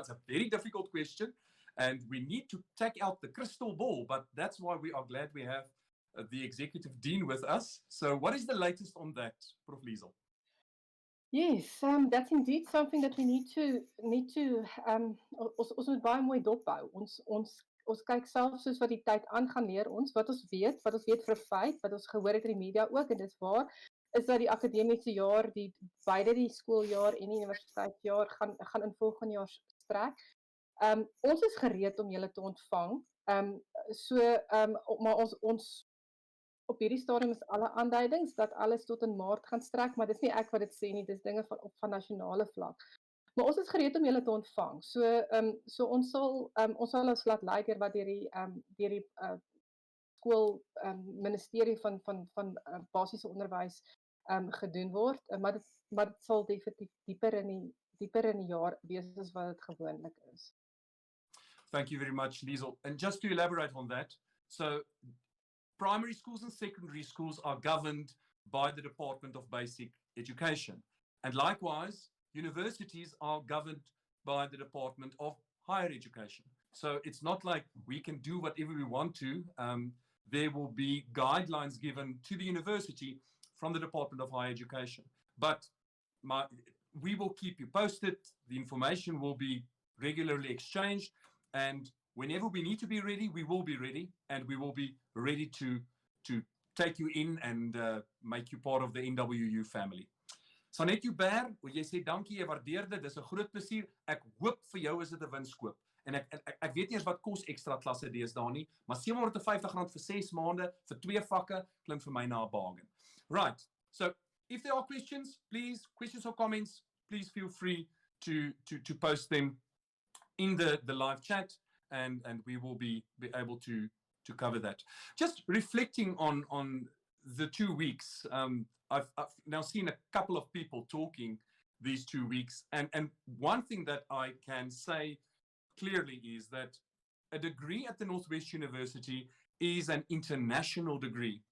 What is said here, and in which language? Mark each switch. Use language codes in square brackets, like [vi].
[en] It's a very difficult question, and we need to take out the crystal ball, but that's why we are glad we have the executive dean with us. So what is the latest on that, Prof. Liesel? Yes, that's indeed something that we need to [af] ons moet baie mooi dophou. Ons kyk self soos wat die tyd aangaan leer ons wat ons weet vir 'n feit, wat ons gehoor het in die media ook, en dis waar, is dat die akademiese jaar, beide die skooljaar en die universiteitsjaar gaan in volgende jaar strek. Ons is gereed om julle te ontvang. Maar ons op hierdie stadium is alle aanduidings dat alles tot in Maart gaan strek, maar dis nie ek wat dit sê nie, dis dinge van nasionale vlak. Maar ons is gereed om julle te ontvang. So ons sal ons laat lei deur wat deur die skool ministerie van basiese onderwys gedoen word, maar dit sal definitief dieper in die jaar wees as wat dit gewoonlik is. [en] Thank you very much, Liesel. And just to elaborate on that, so primary schools and secondary schools are governed by the Department of Basic Education. And likewise, universities are governed by the Department of Higher Education. So it's not like we can do whatever we want to. There will be guidelines given to the university from the Department of Higher Education. But we will keep you posted. The information will be regularly exchanged. And whenever we need to be ready, we will be ready. And we will be ready to take you in and make you part of the NWU family. [af] Sanet Joubert, jy sê dankie, jy waardeer dit, dis 'n groot plesier. Ek hoop vir jou is dit 'n winskoop. En ek weet nie eens wat kos ekstra klasse deesdae nie, maar R750 vir 6 maande vir 2 vakke klink vir my na 'n bargain. [en] Right. So if there are questions or comments, please feel free to post them in the live chat, and we will be able to cover that. Just reflecting on the 2 weeks, I've now seen a couple of people talking these 2 weeks, and one thing that I can say clearly is that a degree at the Northwest University is an international degree.